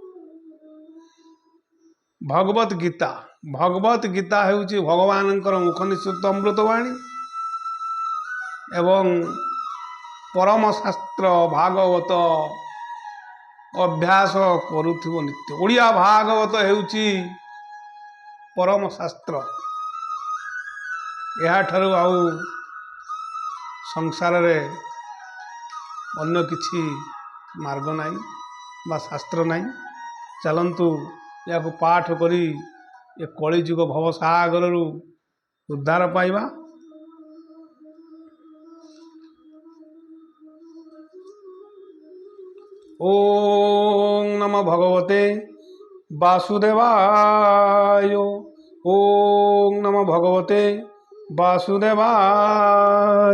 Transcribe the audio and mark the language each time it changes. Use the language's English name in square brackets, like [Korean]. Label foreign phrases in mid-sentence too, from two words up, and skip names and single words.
[Odia] ଭଗବତ ଗୀତା ହେଉଛି ଭଗବାନଙ୍କର ମୁଖ ନିସୃତ ଅମୃତବାଣୀ ଏବଂ ପରମ ଶାସ୍ତ୍ର ଭାଗବତ ଅଭ୍ୟାସ କରୁଥିବା ନିତ୍ୟ। ଓଡ଼ିଆ ଭାଗବତ ହେଉଛି ପରମ ଶାସ୍ତ୍ର। ଯାହାଠାରୁ ଆଉ ସଂସାରରେ ଅନ୍ୟ କିଛି ମାର୍ଗ ନାହିଁ ବା ଶାସ୍ତ୍ର ନାହିଁ। ଚାଲନ୍ତୁ ଯାହାକୁ ପାଠ କରି ଏ କଳିଯୁଗ ଭବସାଗର ଉଦ୍ଧାର ପାଇବା। [Sanskrit] ओम नमो भगवते वासुदेवाय। ओम नमो भगवते वासुदेवाय।